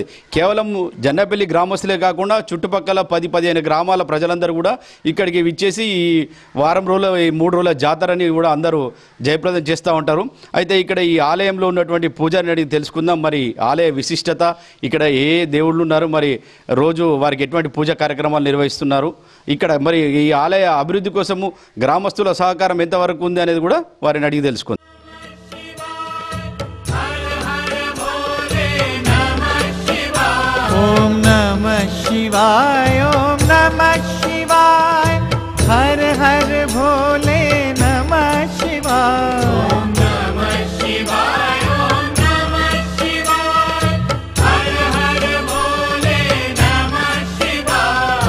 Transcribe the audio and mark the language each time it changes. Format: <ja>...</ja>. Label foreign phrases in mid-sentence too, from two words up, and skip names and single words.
<te>కేవలం జన్నపల్లి గ్రామస్తులే కాకుండా చుట్టుపక్కల 10-15 గ్రామాల ప్రజలందరూ కూడా ఇక్కడికి విచ్చేసి ఈ వారం రోజుల ఈ 3 రోజుల జాతరని కూడా అందరూ జయప్రదం చేస్తూ ఉంటారు. అయితే ఇక్కడ ఈ ఆలయంలో ఉన్నటువంటి పూజారిని అడిగి తెలుసుకుందాం. మరి ఆలయ విశిష్టత, ఇక్కడ ఏ దేవుళ్ళు ఉన్నారు, మరి రోజు వారికి ఎటువంటి పూజా కార్యక్రమాలు నిర్వహిస్తున్నారు, ఇక్కడ మరి ఈ ఆలయ అభివృద్ధి కోసము గ్రామస్తుల సహకారం ఎంతవరకు ఉంది అనేది కూడా వారిని అడిగి తెలుసుకుందాం.</te> <hi>ओम नमः शिवाय, ओम नमः शिवाय, हर हर भोले नमः शिवाय। ओम नमः शिवाय, ओम नमः शिवाय, हर हर भोले नमः शिवाय।</hi>